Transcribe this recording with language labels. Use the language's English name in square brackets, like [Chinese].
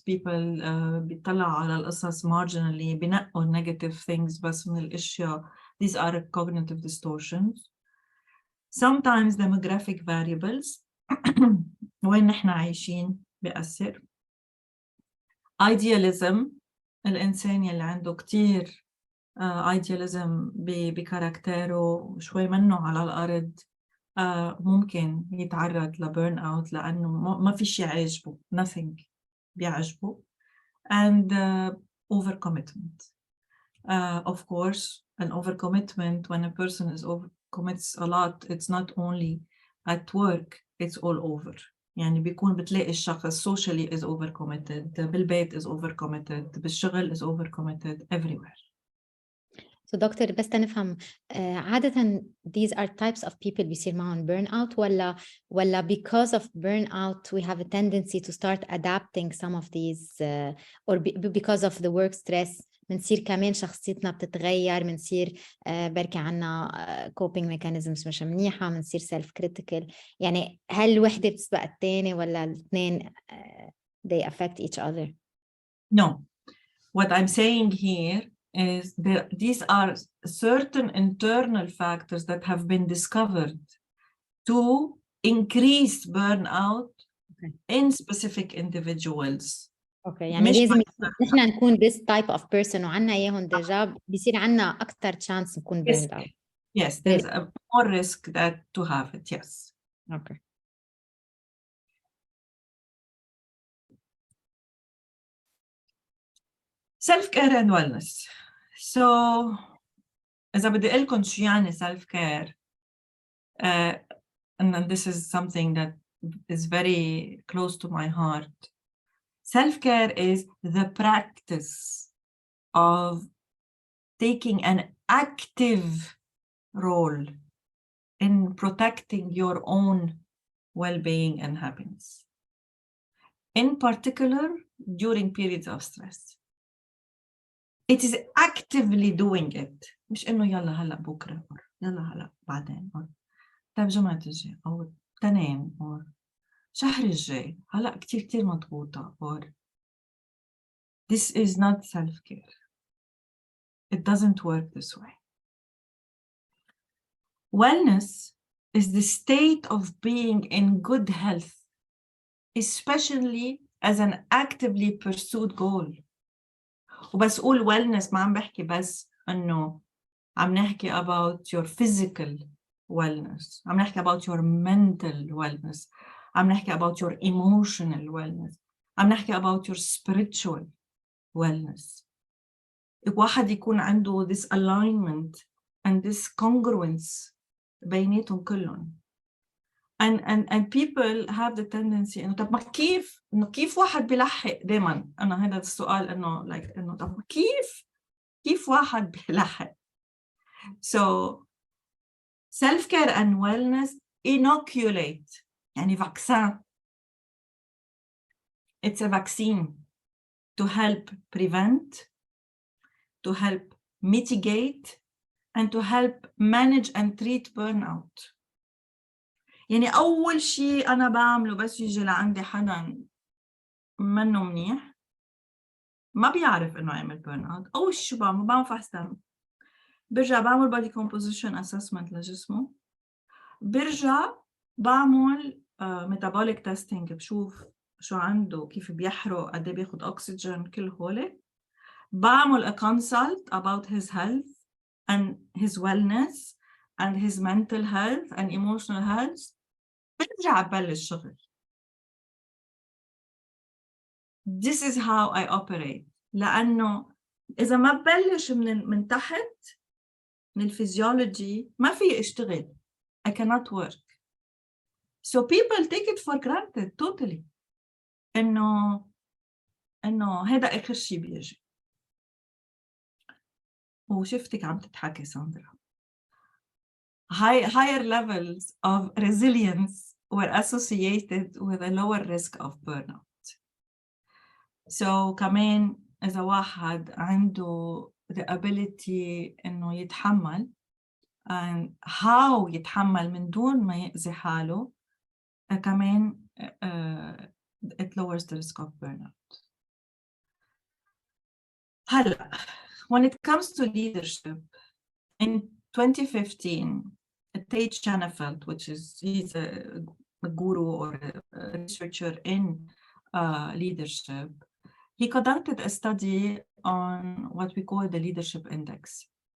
[English] people [Arabic] بيطلعوا على القصص [English] marginally [Arabic] بنقوا [English] negative things [Arabic] بس من الأشياء. [English] These are cognitive distortions. Sometimes demographic variables [Arabic] وين نحن عايشين بيأثر. [English] Idealism [Arabic] الإنسان يلي عنده كتير [English] idealism [Arabic] بكاركتره شوي منه على الأرض ممكن يتعرض لبيرن أوت لأنه ما في شيء عاجبه [English] nothing [Arabic] بيعجبه. [English] And overcommitment. Of course an overcommitment when a person is commits a lot it's not only at work it's all over. [Arabic] يعني بيكون بتلاقي الشخص [English] socially is overcommitted [Arabic] بالبيت [English] is overcommitted [Arabic] بالشغل [English] is overcommitted everywhere. So [Arabic] دكتور بس تنفهم عادة [English] these are types of people [Arabic] بيصير معهم [English] burnout [Arabic] ولا [English] because of burnout we have a tendency to start adapting some of these or because of the work stress [Arabic] منصير كمان شخصيتنا بتتغير منصير بركي عنا [English] coping mechanisms [Arabic] مش منيحة منصير [English] self critical [Arabic] يعني هل الوحدة بتسبق الثانية ولا الاثنين [English] they affect each other? No, what I'm saying here is that these are certain internal factors that have been discovered to increase burnout in specific individuals. [Arabic] يعني لازم نحن نكون [English] this type of person [Arabic] وعنا اياهم ديجا بيصير عنا أكتر chance نكون burned out. [English] Yes, there's a more risk that to have it, yes. Okay. Self-care and wellness. So, [Arabic] إذا بدي أقول لكم شو يعني [English] self-care, and this is something that is very close to my heart. Self-care is the practice of taking an active role in protecting your own well-being and happiness, in particular during periods of stress. It is actively doing it. [Arabic] مش إنه يلا هلا بكرة أو يلا هلا بعدين أو طيب جمعة الجاي أو تنين أو شهر الجاي هلا كتير مضغوطة [English] or this is not self-care. It doesn't work this way. Wellness is the state of being in good health, especially as an actively pursued goal. [Arabic] وبس أقول wellness ما عم بحكي بس إنه عم نحكي [English] about your physical wellness. [Arabic] عم نحكي [English] about your mental wellness. عم نحكي about your emotional wellness. [Arabic] عم نحكي [English] about your spiritual wellness. [Arabic] واحد يكون عنده [English] this alignment and this congruence [Arabic] بيناتهم كلهم. [English] And people have the tendency [Arabic] إنه طب ما كيف واحد بيلحق دايما أنا هذا السؤال إنه [English] like [Arabic] إنه طب كيف واحد بيلحق. [English] So self-care and wellness inoculate [Arabic] يعني [English] vaccine. It's a vaccine to help prevent, to help mitigate, and to help manage and treat burnout. [Arabic] يعني أول شيء أنا بعمله بس يجي لعندي حدا منه منيح ما بيعرف إنه عامل burnout. أول شيء شو بعمل فحص دم. برجع بعمل [English] body composition assessment [Arabic] لجسمه. برجع بعمل [English] metabolic testing [Arabic] بشوف شو عنده كيف بيحرق قد بياخد أكسجين كل هولي. [English] بعمل a consult about his health and his wellness and his mental health and emotional health. [Arabic] برجع ببلش شغل. [English] This is how I operate. [Arabic] لأنه إذا ما ببلش من تحت من الفيزيولوجي ما في اشتغل. [English] I cannot work. So people take it for granted totally. [Arabic] إنه هذا آخر شيء بيجي. وشفتك عم تضحكي ساندرا. [English] Higher levels of resilience were associated with a lower risk of burnout. So [Arabic] كمان إذا واحد عنده [English] the ability [Arabic] إنه يتحمل [English] and how [Arabic] يتحمل من دون ما يأذي حاله كمان [English] it lowers the risk of burnout. [Arabic] هلا [English] when it comes to leadership in 2015 Tate Chanafelt, he's a guru or a researcher in leadership, he conducted a study on what we call the leadership index.